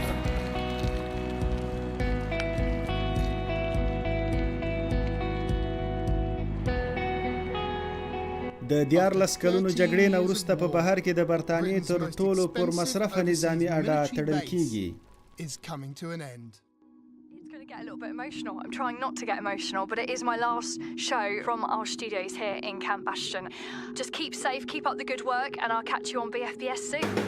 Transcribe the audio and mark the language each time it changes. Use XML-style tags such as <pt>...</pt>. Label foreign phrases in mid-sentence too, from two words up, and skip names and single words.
<ps>د 14 کلونو جګړې نه وروسته په بهر کې د برتانیې تر ټولو پر مصرفه نظامي اډه تړل کیږي</ps> <en>Get a little bit emotional. I'm trying not to get emotional, but it is my last show from our studios here in Camp Bastion. Just keep safe, keep up the good work, and I'll catch you on BFBS soon.</en>